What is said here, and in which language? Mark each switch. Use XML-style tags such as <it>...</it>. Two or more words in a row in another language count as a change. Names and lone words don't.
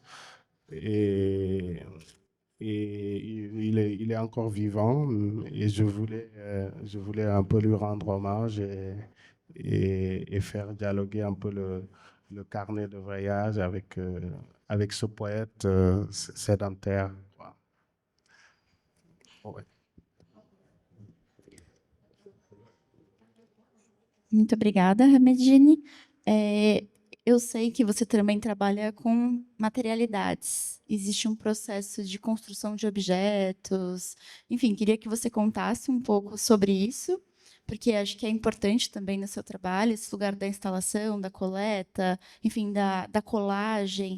<fr>Et il est encore vivant et je voulais un peu lui rendre hommage et faire dialoguer un peu le carnet de voyage avec ce poète sédentaire. Ouais.</fr> <pt>Muito obrigada, Hamedine. Eu sei que você também trabalha com materialidades. Existe um processo de construção de objetos. Enfim, queria que você contasse um pouco sobre isso, porque acho que é importante também no seu trabalho, esse lugar da instalação, da coleta, enfim, da colagem.</pt>